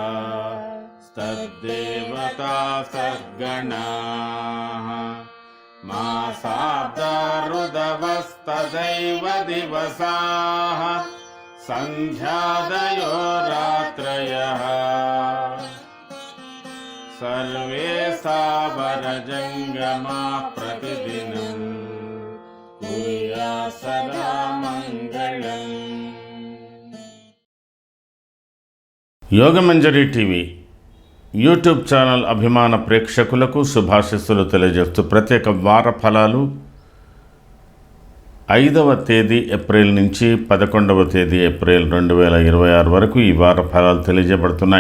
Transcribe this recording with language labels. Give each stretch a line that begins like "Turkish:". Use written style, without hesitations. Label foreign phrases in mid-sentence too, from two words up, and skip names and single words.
Sanskrit: तद्देवता सद्गणाः मासाब्दा ऋदवस्तदैव दिवसाः सन्ध्यादयो रात्रयः सर्वे सावरजङ्गमाः प्रतिदिनं कुर्यात् सदा मङ्गलम्।
Telugu: యోగమంజరి టీవీ యూట్యూబ్ ఛానల్ అభిమాన ప్రేక్షకులకు శుభాశీస్సులు తెలియజేస్తూ ప్రత్యేక వార ఫలాలు 5వ తేదీ ఏప్రిల్ నుంచి 11వ తేదీ ఏప్రిల్ 2026 వరకు ఈ వార ఫలాలు తెలియజేయబడుతున్నాయి.